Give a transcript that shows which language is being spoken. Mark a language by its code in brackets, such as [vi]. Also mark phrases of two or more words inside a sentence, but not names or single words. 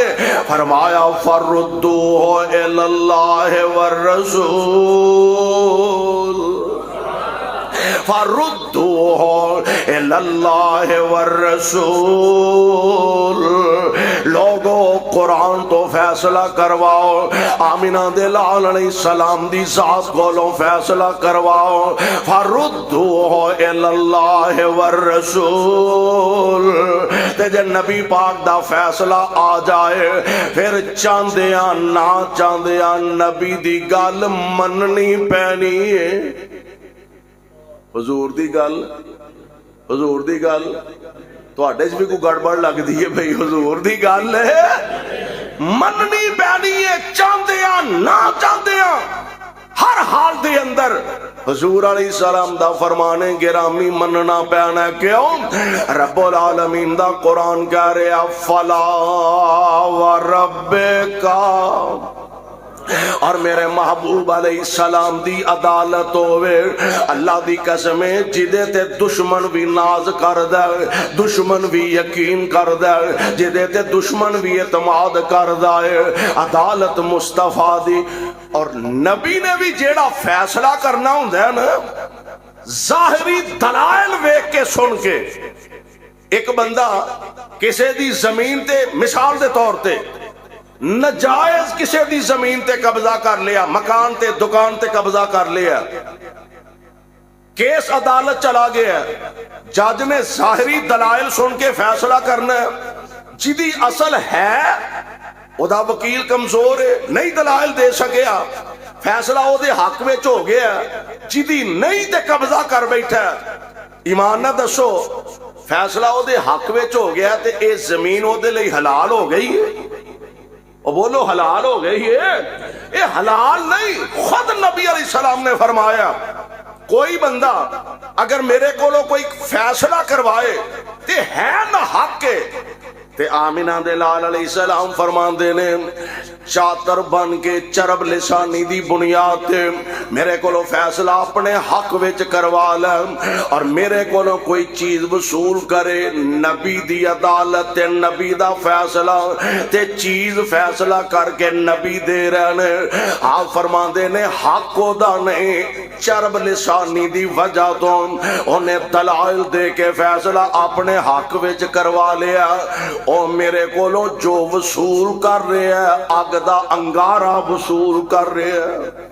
[pa] فرمایا [ar] فردوہ الی اللہ والرسول، فردوہ الی اللہ والرسول، [pa] لوگو قرآن تو فیصلہ کرواؤ، آمینہ دے لال [ar] علیہ السلام [pa] دی ذات کولوں فیصلہ کرواؤ، [ar] فردوہ الی اللہ والرسول، [pa] تے جے نبی پاک دا فیصلہ آ جائے، پھر چاندیاں نہ چاندیاں نبی دی گل مننی پینی ہے۔ حضور دی گل، حضور دی گل تواڈے وچ بھی کوئی گڑبڑ لگدی ہے بھئی، حضور دی گل ہے مننی پینی ہے، چاندیاں نہ چاندیاں، ہر حال دے اندر حضور [ar] علیہ السلام [pa] دا فرمانے گرامی مننا پینا ہے۔ کیوں؟ [ar] رب العالمین [pa] دا قرآن کہہ رہا [ar] فلا وربک، [pa] اور میرے محبوب [ar] علیہ السلام [pa] دی عدالت ہوئے، اللہ دی قسمیں جدے تے دشمن بھی ناز کر دے، دشمن بھی یقین کر دے، جدے تے دشمن بھی اعتماد کر دے، عدالت مصطفیٰ دی۔ اور نبی نے بھی جیڑا فیصلہ کرنا ہوں ہے نا، ظاہری دلائل ویکھ کے سن کے، ایک بندہ کسے دی زمین تے مثال دے طور تے نجائز کسی دی زمین تے قبضہ کر لیا، مکان تے دکان تے قبضہ کر لیا، کیس عدالت چلا گیا، جج نے ظاہری دلائل سن کے فیصلہ کرنا ہے، جدی اصل ہے او دا وکیل کمزور ہے، نہیں دلائل دے سکیا، فیصلہ او دے حق وچ ہو گیا، جدی نہیں تے قبضہ کر بیٹھا، ایمان نہ دسو فیصلہ او دے حق وچ ہو گیا تے اے زمین او دے لئی حلال ہو گئی ہے؟ اور بولو حلال ہو گئی ہے؟ یہ حلال نہیں، خود نبی [ar] علیہ السلام [pa] نے فرمایا کوئی بندہ اگر میرے کو کوئی فیصلہ کروائے تے ہے نہ حق کے، تے آمینہ دے لال [ar] علیہ السلام [pa] فرمان دینے چاتر بن کے چرب لسانی دی بنیاد تے میرے کو فیصلہ اپنے حق وچ کروا لے، اور میرے کو کوئی چیز وصول کرے، نبی دی عدالت تے نبی دا فیصلہ تے چیز فیصلہ کر کے نبی دے رہنے، آپ فرمان دینے حق کو دا نہیں، چرب لسانی دی وجہ تو انہیں دلائل دے کے فیصلہ اپنے حق وچ کروا لیا، او میرے کو جو وصول کر رہے ہیں اگ دا انگارہ وصول کر رہے ہیں۔